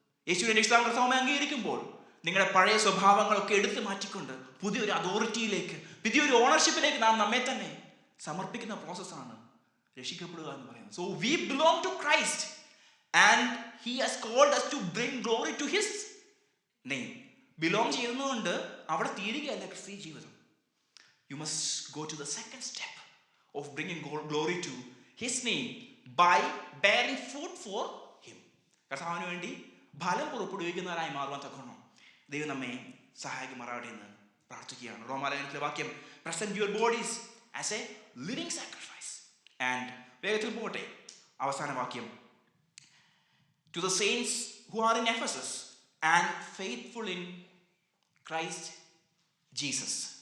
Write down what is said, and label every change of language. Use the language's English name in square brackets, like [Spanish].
[Malayalam] യേശുവിനെ രക്ഷിതാവും കർത്താവുമായി അംഗീകരിക്കുമ്പോൾ നിങ്ങളുടെ പഴയ സ്വഭാവങ്ങളൊക്കെ എടുത്തു മാറ്റിക്കൊണ്ട് പുതിയൊരു അതോറിറ്റിയിലേക്ക്, പുതിയൊരു ഓണർഷിപ്പിലേക്ക് നാം നമ്മെ തന്നെ സമർപ്പിക്കുന്ന പ്രോസസ്സാണ് രക്ഷിക്കപ്പെടുക എന്ന് പറയുന്നത്. [English] So we belong to Christ and he has called us to bring glory to his name. [Malayalam] Belong ചെയ്യുന്നതുകൊണ്ട് അവിടെ തീരുകയല്ല ക്രിസ്തീയ ജീവിതം. [English] You must go to the second step of bringing glory to his name by bearing fruit for him. [Malayalam] കർത്താവിന് വേണ്ടി ഫലം പുറപ്പെടുവിക്കുന്നവരായി മാറുവാൻ തക്കണം ദൈവം നമ്മെ സഹായിക്കുമാറാവട്ടെ എന്ന് പ്രാർത്ഥിക്കുകയാണ്. റോമാലേഖനത്തിലെ വാക്യം, [English] Present your bodies as a living sacrifice. And [Malayalam] വേഗത്തിൽ പോകട്ടെ, അവസാന വാക്യം, [English] To the saints who are in Ephesus and faithful in Christ Jesus.